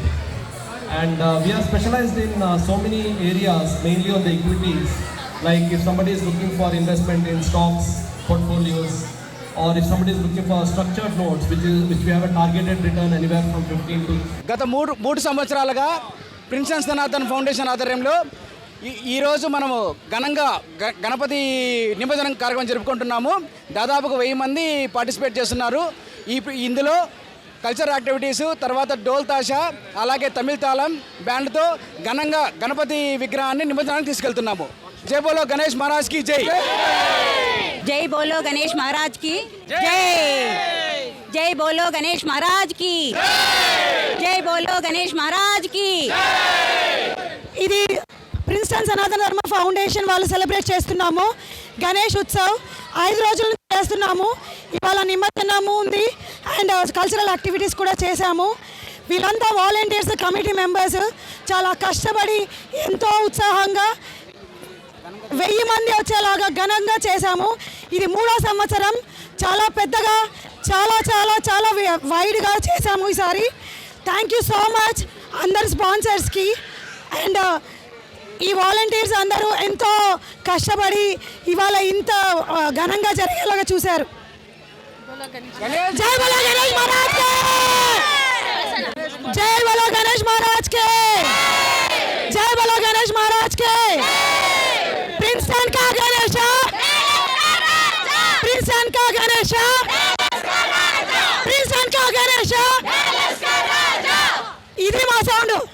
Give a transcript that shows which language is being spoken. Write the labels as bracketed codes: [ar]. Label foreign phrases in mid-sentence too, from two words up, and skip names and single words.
[en] And we are specialized in so many areas, mainly on the equities. Like if somebody is looking for investment in stocks, portfolios, or if somebody is looking for structured notes, which we have a targeted return anywhere from 15 to... [te] గత మూడు సంవత్సరాలుగా ప్రిన్సెస్ సనాతన్ ఫౌండేషన్ ఆధ్వర్యంలో ఈరోజు మనము ఘనంగా గణపతి నిమజ్జనం కార్యక్రమం జరుపుకుంటున్నాము. దాదాపుగా 1000 మంది పార్టిసిపేట్ చేస్తున్నారు. ఇందులో [en] culture activities, [te] తర్వాత డోల్ తాషా, అలాగే తమిళ తాళం బ్యాండ్తో ఘనంగా గణపతి విగ్రహాన్ని నిమజ్జనానికి తీసుకెళ్తున్నాము. [hi] जय बोलो गणेश महाराज की जय. जय बोलो गणेश महाराज की जय. जय बोलो गणेश महाराज की जय. बोलो गणेश महाराज की. [te] ఇది ప్రిన్స్టన్ సనాతన ధర్మ ఫౌండేషన్ వాళ్ళు సెలబ్రేట్ చేస్తున్నాము గణేష్ ఉత్సవ్ 5 రోజుల నుంచి చేస్తున్నాము. ఇవాళ నిమజ్జనము ఉంది అండ్ [en] cultural activities [te] కూడా చేశాము. వీళ్ళంతా వాలంటీర్స్, [en] committee members [te] చాలా కష్టపడి ఎంతో ఉత్సాహంగా 1000 మంది వచ్చేలాగా ఘనంగా చేశాము. ఇది 3వ సంవత్సరం. చాలా పెద్దగా, చాలా చాలా చాలా వైడ్గా చేశాము ఈసారి. [en] thank you so much [te] అందరు స్పాన్సర్స్కి అండ్ ఈ వాలంటీర్స్ అందరూ ఎంతో కష్టపడి ఇవాళ ఇంత ఘనంగా జరిగేలాగా చూశారు. [hi] जय बोलो गणेश महाराज के. जय बोलो गणेश महाराज के. जय बोलो गणेश महाराज के. प्रिंसटन का गणेश, प्रिंसटन का गणेश, प्रिंसटन का गणेश. [te] ఇది మా సౌండ్.